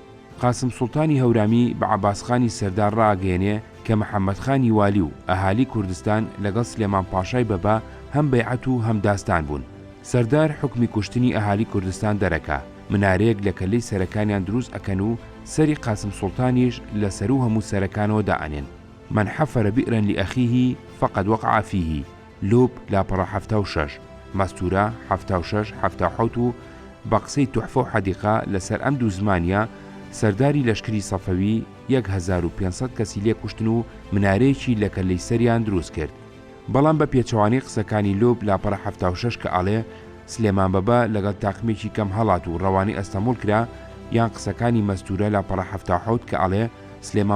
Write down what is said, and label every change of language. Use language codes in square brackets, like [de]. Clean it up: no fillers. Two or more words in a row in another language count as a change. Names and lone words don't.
[ckb] قاسم سوڵتانی هەورامی بە عەباسخانی سەردار ڕاگەیەنێ کە محەممەدخانی والی و ئەهالی کوردستان لەگەڵ سلێمان پاشای بەبا هەم بەیعەت و هەم داستان بوون. سەردار حکمی کوشتنی ئەهالی کوردستان دەرەکا. منارەیەک لە کەلەی سەرەکانیان دروست ئەکەن و سەری قاسم سوڵتانیش لە سەر و هەموو سەرەکانەوە دائەنێن. [ar] من حفر بئرا لأخيه فقد وقع فيه. [ckb] لوب لاپەڕە 76 مەستورە 76 77 و بەقسەی توحفە و حەدیقە لەسەر ئەم دوو زمانیە سەرداری لەشکری سەفەوی 1500 کەسی لێ کوشتن و منارەیەکی لە کەلەی سەریان دروست کرد. بەڵام بە پێچەوانەی قسەکانی لۆب لاپەڕە 76 کە ئاڵێ سلێمان بەبا لەگەڵ تاقمێکی کەم هەڵات و ڕەوانی ئەستەمۆڵ کرا، یان قسەکانی مەستورە لاپەڕە 77 کە ئاڵێ سلێمان